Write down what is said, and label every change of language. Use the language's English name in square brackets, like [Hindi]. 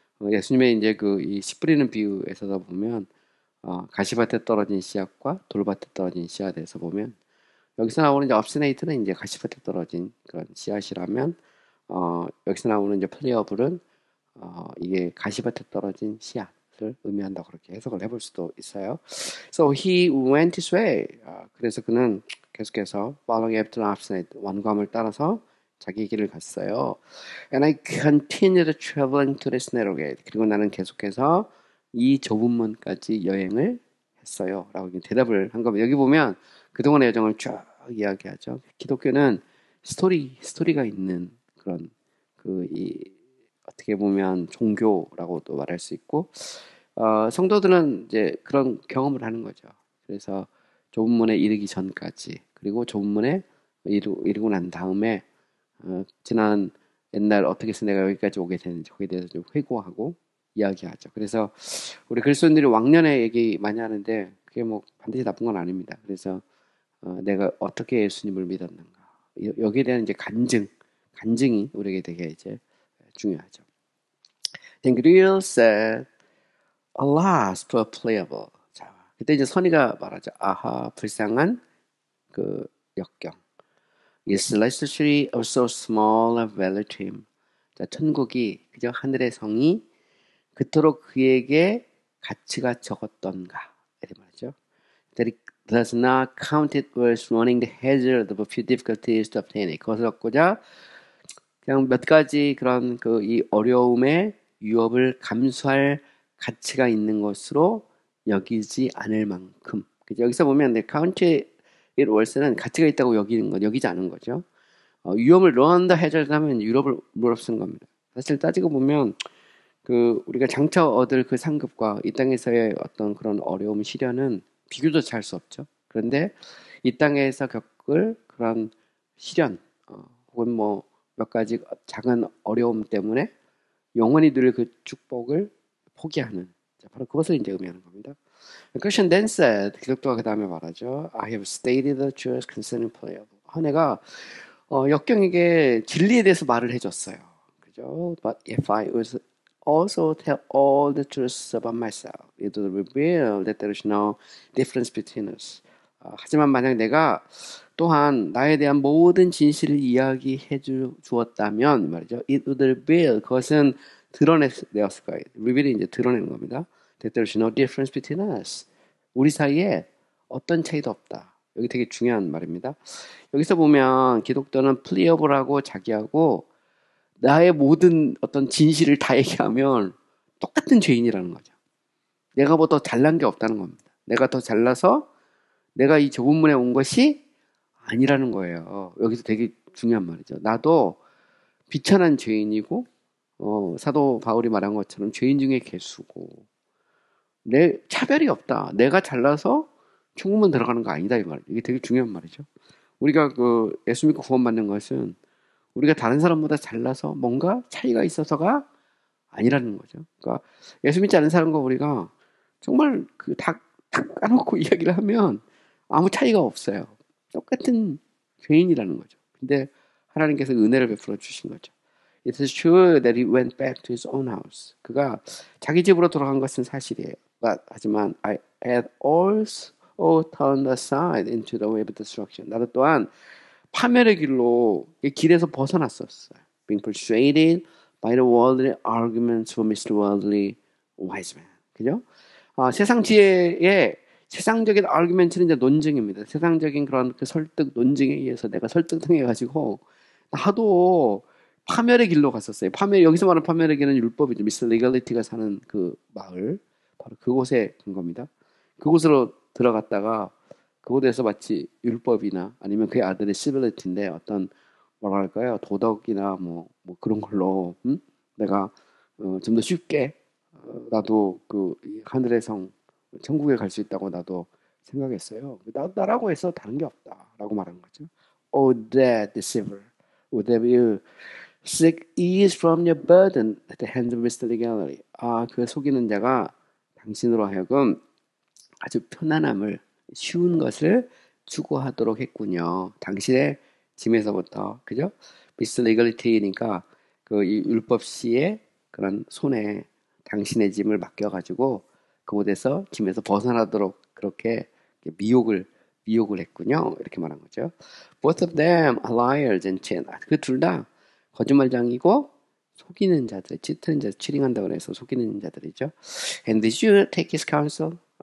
[Korean] 예수님의 이제 이 씨 뿌리는 비유에서 보면 가시밭에 떨어진 씨앗과 돌밭에 떨어진 씨앗에서 보면 여기서 나오는 이제 obstinate는 이제 가시밭에 떨어진 그런 씨앗이라면 여기서 나오는 이제 플레이어블은 이게 가시밭에 떨어진 씨앗을 의미한다고 그렇게 해석을 해볼 수도 있어요. [English] So he went his way. [Korean] 그래서 그는 계속해서 [English] following after obstinate [Korean] 완감을 따라서 자기 길을 갔어요. [English] And I continued traveling to this narrow gate. [Korean] 그리고 나는 계속해서 이 좁은 문까지 여행을 했어요. 라고 대답을 한 겁니다. 여기 보면 그동안의 여정을 쭉 이야기하죠. 기독교는 스토리가 있는 그런 어떻게 보면 종교라고도 말할 수 있고, 성도들은 이제 그런 경험을 하는 거죠. 그래서 좁은 문에 이르기 전까지, 그리고 좁은 문에 이르고 난 다음에 지난 옛날 어떻게 해서 내가 여기까지 오게 되는지 거기에 대해서 좀 회고하고 이야기하죠. 그래서 우리 그리스도인들이 왕년에 얘기 많이 하는데 그게 뭐 반드시 나쁜 건 아닙니다. 그래서 내가 어떻게 예수님을 믿었는가 여기에 대한 이제 간증이 우리에게 되게 이제 중요하죠. [English] Then Griel said, "Alas, poor Pliable." [Korean] 자, 그때 이제 선의가 말하죠. 아하, 불쌍한 그 역경. [English] Is legislature of so small a value to him. [Korean] 자, 천국이 그저 하늘의 성이 그토록 그에게 가치가 적었던가 이렇게 말하죠. [English] That it does not count it worth running the hazard of a few difficulties to obtain it. [Korean] 그것을 얻고자 그냥 몇 가지 그런 이 어려움의 위협을 감수할 가치가 있는 것으로 여기지 않을 만큼. 여기서 보면 [English] count it worth [Korean] 는 가치가 있다고 여기지 않은 거죠. 위험을 [English] run the hazard [Korean] 하면 유럽을 물어 쓰는 겁니다. 사실 따지고 보면 우리가 장차 얻을 그 상급과 이 땅에서의 어떤 그런 어려움, 시련은 비교도 잘 수 없죠. 그런데 이 땅에서 겪을 그런 시련, 혹은 뭐 몇 가지 작은 어려움 때문에 영원히 누릴 그 축복을 포기하는, 바로 그것을 이제 의미하는 겁니다. [English] Christian then said, [Korean] 기독교가 그 다음에 말하죠. [English] I have stated the truth concerning Pliable. [Korean] 내가 역경에게 진리에 대해서 말을 해줬어요. 그죠? [English] But if I was also tell all the truths about myself, it would reveal that there is no difference between us. [Korean] 하지만 만약 내가 또한 나에 대한 모든 진실을 이야기해 주었다면 말이죠. [English] It would reveal, [Korean] 그것은 드러냈을 거예요. reveal이 이제 드러내는 겁니다. [English] That there is no difference between us. [Korean] 우리 사이에 어떤 차이도 없다. 여기 되게 중요한 말입니다. 여기서 보면 기독교는 플리어블하고 자기하고 나의 모든 어떤 진실을 다 얘기하면 똑같은 죄인이라는 거죠. 내가 뭐 더 잘난 게 없다는 겁니다. 내가 더 잘나서 내가 이 좁은 문에 온 것이 아니라는 거예요. 여기서 되게 중요한 말이죠. 나도 비천한 죄인이고 사도 바울이 말한 것처럼 죄인 중에 괴수고 내 차별이 없다. 내가 잘나서 천국만 들어가는 거 아니다 이 말이죠. 이게 되게 중요한 말이죠. 우리가 그 예수 믿고 구원받는 것은 우리가 다른 사람보다 잘나서 뭔가 차이가 있어서가 아니라는 거죠. 그러니까 예수 믿지 않은 사람과 우리가 정말 다 까놓고 이야기를 하면 아무 차이가 없어요. 똑같은 죄인이라는 거죠. 근데 하나님께서 은혜를 베풀어 주신 거죠. [English] It is true that he went back to his own house. [Korean] 그가 자기 집으로 돌아간 것은 사실이에요. 하지만 [English] I had also turned aside into the way of destruction. [Korean] 나도 또한 파멸의 길에서 벗어났었어요. [English] Being persuaded by the worldly arguments from Mr. Worldly wise man. [Korean] 그죠? 세상 지혜의 세상적인 아르규멘트는 이제 논증입니다. 세상적인 그런 그 설득, 논증에 의해서 내가 설득당해가지고 나도 파멸의 길로 갔었어요. 여기서 말하는 파멸의 길은 율법이죠. 미스 리걸리티가 사는 그 마을, 바로 그곳에 간 겁니다. 그곳으로 들어갔다가 그곳에서 마치 율법이나 아니면 그의 아들의 시빌리티인데 어떤 뭐랄까요 도덕이나 뭐 그런 걸로 내가 좀 더 쉽게 나도 그 하늘의 성 천국에 갈 수 있다고 나도 생각했어요. 나라고 해서 다른 게 없다라고 말하는 거죠. [English] Oh, that deceiver, would have you seek ease from your burden at the hands of Mr. Legality. [Korean] 그 속이는 자가 당신으로 하여금 아주 편안함을 쉬운 것을 추구하도록 했군요. 당신의 짐에서부터 그죠? [English] Mr. [Korean] Legality니까 그 율법시의 그런 손에 당신의 짐을 맡겨가지고 그곳에서 짐에서 벗어나도록 그렇게 미혹을 했군요. 이렇게 말한 거죠. [English] Both of them are liars and cheat. [Korean] 그 둘 다 거짓말장이고 속이는 자들, 찌트는 자들, 치링한다고 해서 속이는 자들이죠. [English] And did you take his counsel?